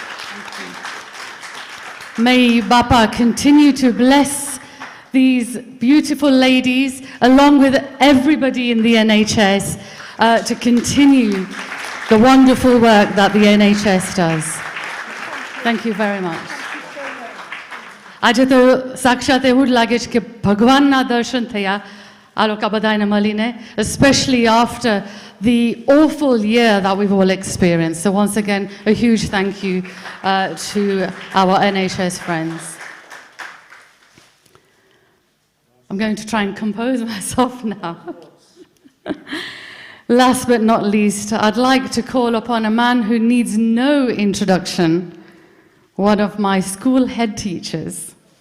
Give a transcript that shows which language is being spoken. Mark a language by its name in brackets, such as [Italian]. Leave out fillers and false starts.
[English] Thank you. May Bapa continue to bless these beautiful ladies, along with everybody in the NHS, to continue the wonderful work that the NHS does. Thank you very much. [Gujarati] આજે તો સાક્ષાત એવું જ લાગે છે કે ભગવાનના દર્શન થયા આ લોકો બધાને મળીને, [English] especially after the awful year that we've all experienced. So once again, a huge thank you to our NHS friends. I'm going to try and compose myself now. Last but not least, I'd like to call upon a man who needs no introduction, one of my school head teachers.